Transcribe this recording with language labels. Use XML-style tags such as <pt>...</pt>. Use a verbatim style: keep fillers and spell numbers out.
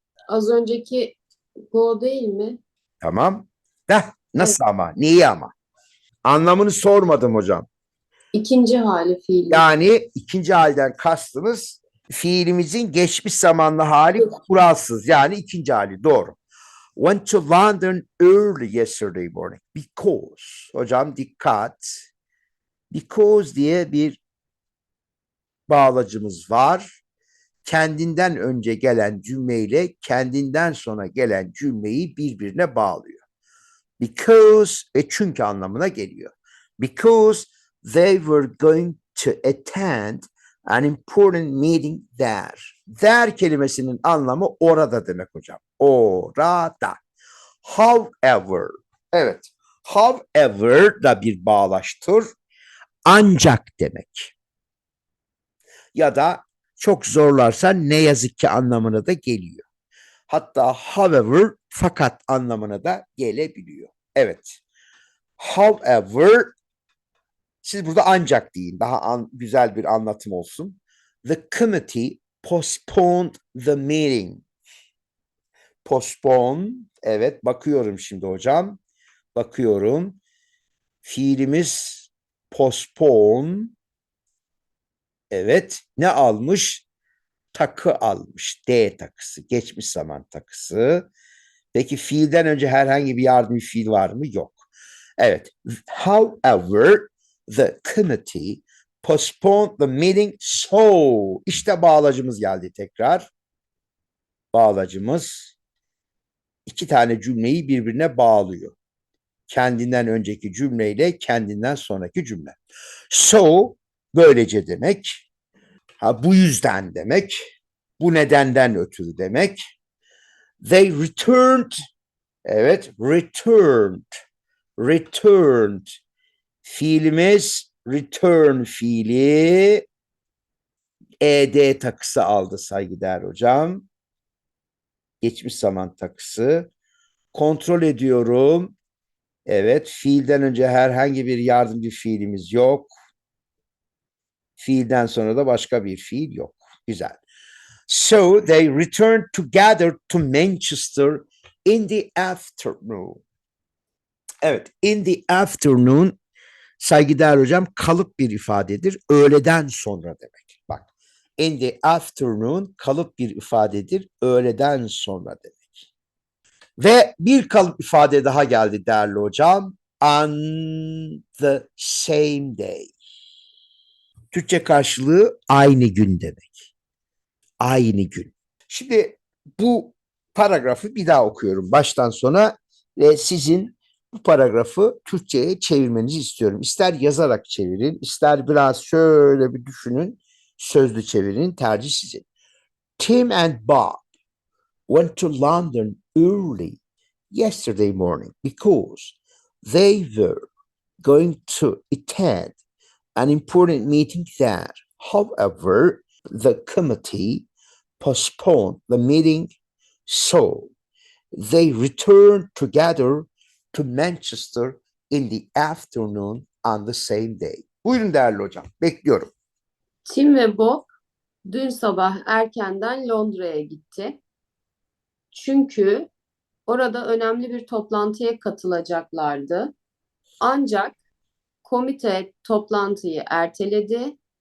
<tr>Az önceki go değil mi? Tamam. Heh, nasıl ama? Niye ama? Anlamını sormadım hocam. İkinci hali fiili. Yani ikinci halden kastımız fiilimizin geçmiş zamanlı hali kuralsız. Yani ikinci hali doğru.</tr> <en>Went to London early yesterday morning because.</en> <tr>Hocam dikkat. Because diye bir bağlacımız var. Kendinden önce gelen cümleyle kendinden sonra gelen cümleyi birbirine bağlıyor. Because ve çünkü anlamına geliyor.</tr> <en>Because they were going to attend an important meeting there.</en> <tr>There kelimesinin anlamı orada demek hocam. Orada. However. Evet. However da bir bağlaştır. Ancak demek. Ya da çok zorlarsa ne yazık ki anlamına da geliyor. Hatta however fakat anlamına da gelebiliyor. Evet. However, siz burada ancak deyin. Daha an- güzel bir anlatım olsun.</tr> <en>The committee postponed the meeting. Postpone.</en> <tr>Evet, bakıyorum şimdi hocam. Bakıyorum. Fiilimiz postpone. Evet. Ne almış? Takı almış. D takısı. Geçmiş zaman takısı. Peki fiilden önce herhangi bir yardımcı fiil var mı? Yok. Evet.</tr> <en>However, the committee postponed the meeting so.</en> <tr>İşte bağlacımız geldi tekrar. Bağlacımız iki tane cümleyi birbirine bağlıyor. Kendinden önceki cümleyle kendinden sonraki cümle. So böylece demek. Ha, bu yüzden demek. Bu nedenden ötürü demek.</tr> <en>They returned. Evet, returned.</en> <tr>Returned. Fiilimiz return fiili. E D takısı aldı saygıdeğer hocam. Geçmiş zaman takısı. Kontrol ediyorum. Evet, fiilden önce herhangi bir yardımcı fiilimiz yok. Fiilden sonra da başka bir fiil yok. Güzel.</tr> <en>So they returned together to Manchester in the afternoon.</en> <tr>Evet,</tr> <en>in the afternoon</en> <tr>saygıdeğer hocam kalıp bir ifadedir. Öğleden sonra demek. Bak.</tr> <en>In the afternoon</en> <tr>kalıp bir ifadedir. Öğleden sonra demek. Ve bir kalıp ifade daha geldi değerli hocam.</tr> <en>On the same day.</en> <tr>Türkçe karşılığı aynı gün demek. Aynı gün. Şimdi bu paragrafı bir daha okuyorum baştan sona ve sizin bu paragrafı Türkçe'ye çevirmenizi istiyorum. İster yazarak çevirin, ister biraz şöyle bir düşünün, sözlü çevirin, tercih sizin.</tr> <en>Tim and Bob went to London early yesterday morning because they were going to attend an important meeting there. However, the committee postponed the meeting, so they returned together to Manchester in the afternoon on the same day.</en> <tr>Buyurun değerli hocam, bekliyorum. Tim ve Bob dün sabah erkenden Londra'ya gitti. Çünkü orada önemli bir toplantıya katılacaklardı. Ancak komite toplantıyı erteledi.</tr>